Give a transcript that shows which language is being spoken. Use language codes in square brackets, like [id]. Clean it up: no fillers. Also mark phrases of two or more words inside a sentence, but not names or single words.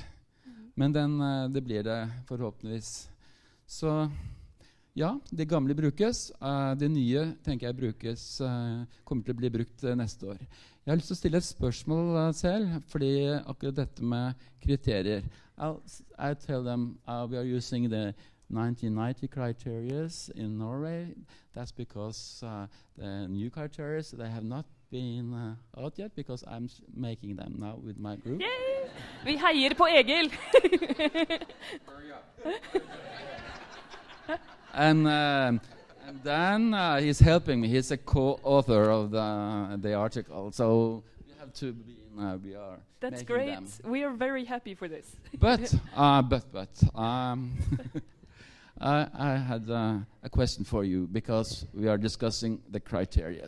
[no] Men det blir det forhåpentligvis. Så ja, det gamle brukes. Det nye tenker jeg kommer til å bli brukt neste år. Jeg har lyst til å stille et spørsmål selv, fordi akkurat dette med kriterier. [en] I'll tell them we are using the 1990 criteria in Norway. That's because the new criteria, they have not been out yet, because I'm making them now with my group. Yay! [no] Vi heier på Egil! [en] And then he's helping me. He's a co-author of the article, so we have to be we are. That's making great. them. We are very happy for this. But I had a question for you, because we are discussing the criteria.